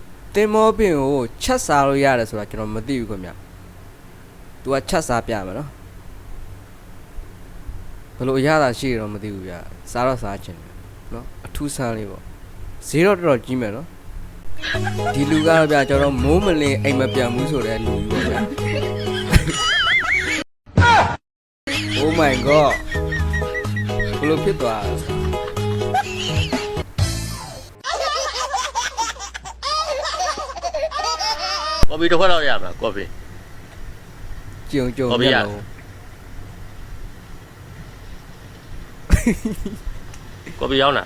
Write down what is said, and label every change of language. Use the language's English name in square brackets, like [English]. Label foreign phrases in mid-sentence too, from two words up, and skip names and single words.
[Burmese] တင်မောပင်ကိုချက်စားလို့ရတယ်ဆိုတာကျွန်တော်မသိဘူးခင်ဗျာသူကချက်စားပြမယ်နော်ဘယ်လိုအရသာရှိရတော့မသိဘူးဗျာစားတော့စားချင်တယ်နော်အထူးဆန်းလေးပေါ့ဈေးတော့တော်တော်ကြီးမယ်နော်ဒီလူကတော့ဗျာကျွန်တော်မိုးမလင်းအိမ်မပြန်ဘူးဆိုတဲ့လူကြီးပေါ့ဗျာ [English] Oh my god [Burmese] ဘယ်လိုဖြစ်သွားလဲ ကော်ဖီတစ်ခွက်တော့ရမှာကော်ဖီ ကြုံကြုံမျက်လုံး ကော်ဖီရောက်လား